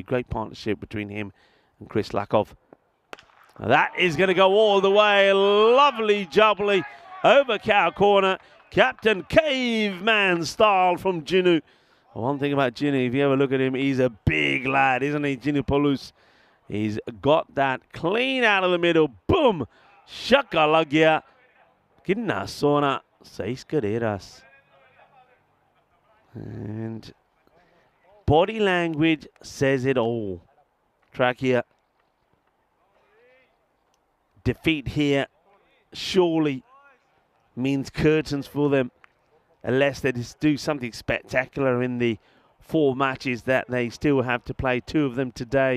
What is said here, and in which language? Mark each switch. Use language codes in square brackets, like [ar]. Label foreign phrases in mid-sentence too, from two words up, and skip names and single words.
[en] Great partnership between him and Chris Lakov. That is going to go all the way. Lovely jubbly over cow corner. Captain Caveman style from Ginu. One thing about Ginu, if you ever look at him, he's a big lad, isn't he, Ginu Paulus? He's got that clean out of the middle. Boom! [hi] छक्का लग गया. [pa] ਕਿੰਨਾ ਸੋਹਣਾ. [es] Seis carreras. [en] And body language says it all. Track here. Defeat here surely means curtains for them, unless they just do something spectacular in the 4 matches that they still have to play, 2 of them today.